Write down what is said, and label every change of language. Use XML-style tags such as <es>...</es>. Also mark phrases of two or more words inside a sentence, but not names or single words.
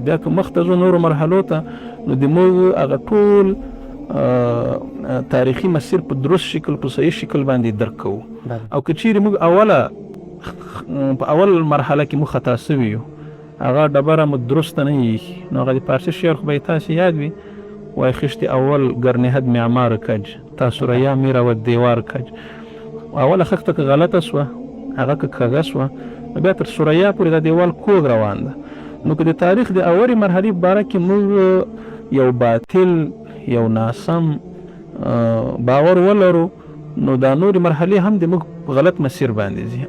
<ps>بیا که مخته ځو نورو مرحلو ته نو د موږ هغه ټول تاریخي مسیر په درست شکل په صحیح شکل باندې درک کوو. او که چیرې موږ په اول مرحله کې موږ خطا سوي یو هغه ډبره مو درسته نه ایښي نو هغه د فارسي شعر خو به یې تاسې یاد وي وای</ps> <fa>خشت اول گرنهد معمار کج تا سریا میرا و دیوار کج.</fa> <ps>اوله خښته که غلطه سوه هغه که کږه سوه نو بیا تر سریا پورې دا دیوال کوږ روان ده. نو که د تاریخ د اولې مرحلې په باره کې موږ یو باطل یو ناسم باور ولرو نو دا نورې مرحلې هم د موږ په غلط مسیر باندې ځي.</ps>